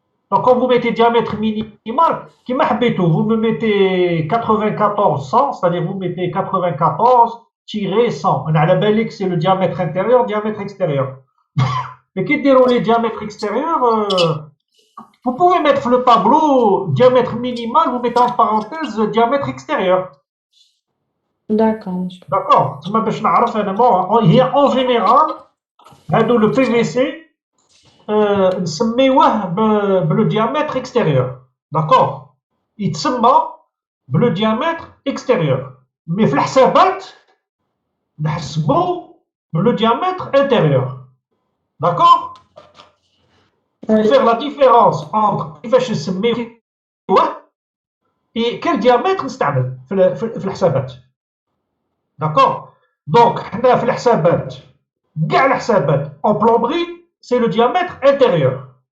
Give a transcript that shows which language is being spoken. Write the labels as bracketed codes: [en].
[fr] Donc quand vous mettez diamètre minimal [ar] كيما حبيتوا [fr] vous me mettez 94 100 c'est-à-dire vous mettez 94-100 [ar] انا على بالي [fr] que c'est le diamètre intérieur diamètre extérieur. Mais qui déroule les diamètres extérieurs vous pouvez mettre le tableau diamètre minimal, vous mettez en parenthèse diamètre extérieur. D'accord, monsieur. D'accord. [ar] تما باش نعرف انا هي [fr] اون جينيرال [ar] هادو لو بي في سي نسميوه [fr] بلو ديامتر اكستيريور. داكور. [ar] يتسمى [fr] بلو ديامتر اكستيريور. [ar] مي في الحسابات نحسبو [fr] بلو ديامتر انتيريور. داكور. Oui. faire la différence entre [ar] كيفاش نسميوه [fr] et quel diamètre [ar] نستعمل في الحسابات. [fr] داكور. [ar] دونك حنا في الحسابات كاع الحسابات [fr] اون بلومبري سي لو ديامتر انتيريور.